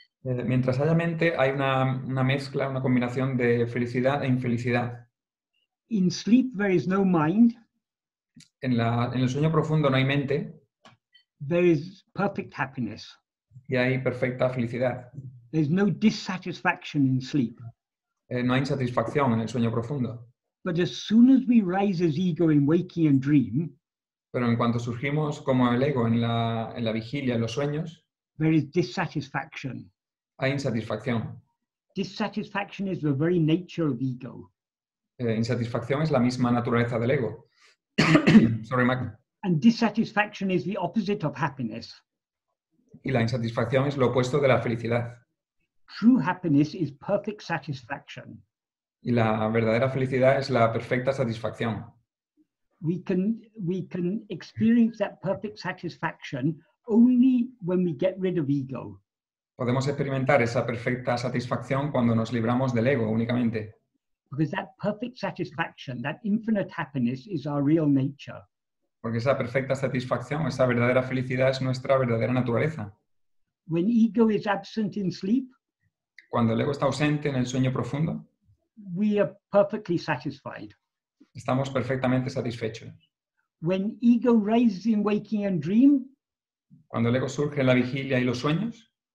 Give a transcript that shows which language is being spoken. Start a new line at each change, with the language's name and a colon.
Spanish: Mientras haya mente, hay una mezcla, una combinación de felicidad e infelicidad.
English: In sleep, there is no mind.
Spanish: En el sueño profundo no hay mente.
English: There is perfect happiness.
Spanish: Y hay perfecta felicidad.
English: There's no dissatisfaction in sleep.
Spanish: No hay insatisfacción en el sueño profundo.
English: But as soon as we rise as ego in waking and dream,
Spanish: pero en cuanto surgimos como el ego en la vigilia, en los sueños,
English: there is dissatisfaction.
Spanish: Hay insatisfacción.
English: Dissatisfaction is the very nature of ego.
Spanish: Insatisfacción es la misma naturaleza del ego.
English: Sorry, Mac. And dissatisfaction is the opposite of happiness.
Spanish: Y la insatisfacción es lo opuesto de la felicidad.
English: True happiness is perfect satisfaction.
Spanish: Y la verdadera felicidad es la perfecta satisfacción.
English: We can experience that perfect satisfaction only when we get rid of ego.
Spanish: Podemos experimentar esa perfecta satisfacción cuando nos libramos del ego únicamente.
English: Because that perfect satisfaction, that infinite happiness is our real nature.
Spanish: Porque esa perfecta satisfacción, esa verdadera felicidad es nuestra verdadera naturaleza.
English: When ego is absent in sleep,
Spanish: cuando el ego está ausente en el sueño profundo,
English: we are perfectly satisfied.
Spanish: Estamos perfectamente satisfechos.
English: When ego rises in waking and dream,
Spanish: Cuando el ego surge en la vigilia y los sueños,